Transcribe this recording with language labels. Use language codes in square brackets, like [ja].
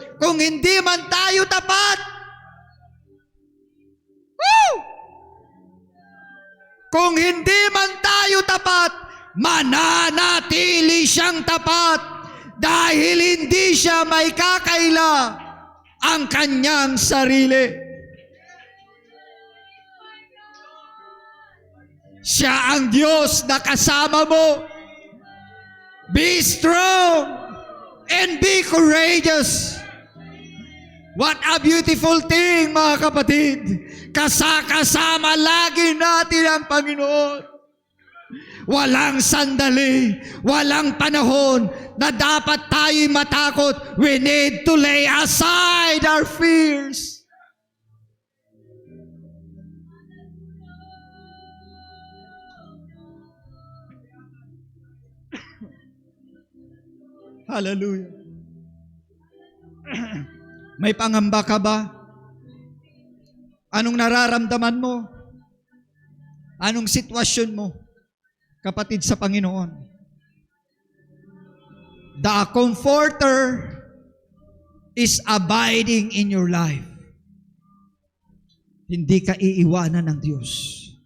[tl] Kung hindi man tayo tapat, kung hindi man tayo tapat, mananatili siyang tapat dahil hindi siya may kakaila ang kanyang sarili. Siya ang Diyos na kasama mo. [en] Be strong and be courageous. What a beautiful thing, [tl] mga kapatid. Kasama lagi natin ang Panginoon. Walang sandali, walang panahon na dapat tayo'y matakot. [en] We need to lay aside our fears. Hallelujah. [tl] May pangamba ka ba? Anong nararamdaman mo? Anong sitwasyon mo, kapatid sa Panginoon? [en] The Comforter is abiding in your life. [tl] Hindi ka iiwanan ng Diyos.